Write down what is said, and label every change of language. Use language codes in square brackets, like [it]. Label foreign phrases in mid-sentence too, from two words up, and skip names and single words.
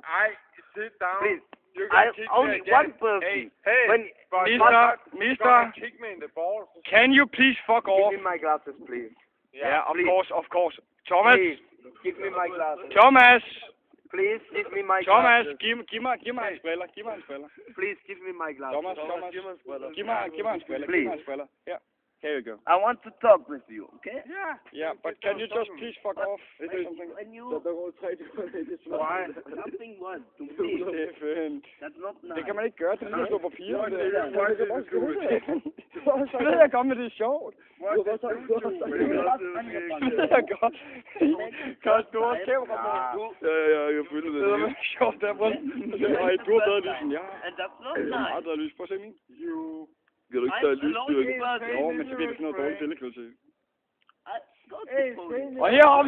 [en] Sit down. Please. You I can kick only me again. one person. Hey, When Mister, kick me in the balls. can you please fuck off? give me my glasses, please. Yeah, of please. course. Thomas, Please, give me my glasses. Thomas, Please, give me my Thomas, glasses. [da] giv mig hans briller, [en] Please, give me my glasses. [da] Thomas, giv mig hans briller. [en] Yeah, here you go. I want to talk with you, okay? Yeah, but can you just please fuck off? Something. When you... Why? Nothing was to me. Steffen. That's not nice. [da] Det kan man ikke gøre, det er lige at slå på piger. Det ved jeg godt, men det er sjovt. Det ved jeg godt. Kan du også kæmpe mig? Ja, jeg føler det. Det er sjovt, der brød. Ej, du har taget lysen, ja. [en] And that's not nice. [da] Jeg har taget lys. Prøv at se min. Kan du ikke tage lysstyrke? Jo, men så bliver det sådan noget dårligt billekvalitet. Hey, Og her har vi